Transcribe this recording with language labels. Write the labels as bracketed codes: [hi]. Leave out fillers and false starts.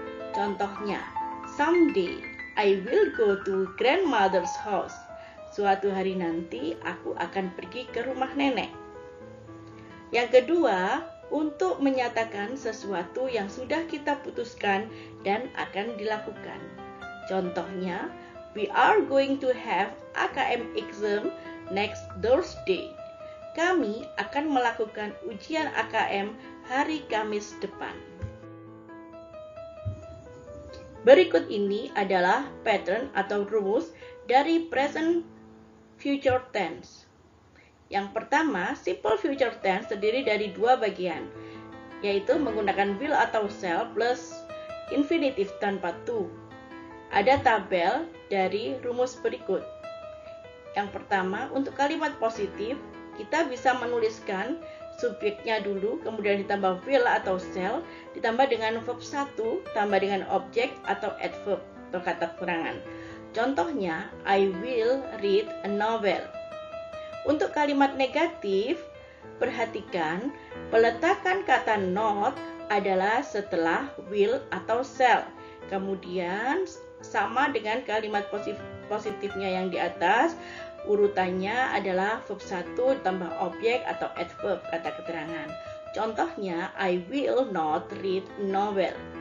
[id] Contohnya, [en] someday I will go to grandmother's house. [id] Suatu hari nanti aku akan pergi ke rumah nenek. Yang kedua, untuk menyatakan sesuatu yang sudah kita putuskan dan akan dilakukan. Contohnya, [en] we are going to have AKM exam next Thursday. [id] Kami akan melakukan ujian AKM hari Kamis depan. Berikut ini adalah pattern atau rumus dari present future tense. Yang pertama, simple future tense terdiri dari dua bagian, yaitu menggunakan will atau shall plus infinitive tanpa to. Ada tabel dari rumus berikut. Yang pertama, untuk kalimat positif, kita bisa menuliskan subjeknya dulu, kemudian ditambah will atau shall, ditambah dengan verb 1, tambah dengan objek atau adverb atau kata keterangan. Contohnya, [en] I will read a novel. [id] Untuk kalimat negatif, perhatikan peletakan kata not adalah setelah will atau shall. Kemudian sama dengan kalimat positifnya yang di atas, urutannya adalah verb 1 tambah objek atau adverb kata keterangan. Contohnya, [en] I will not read a novel.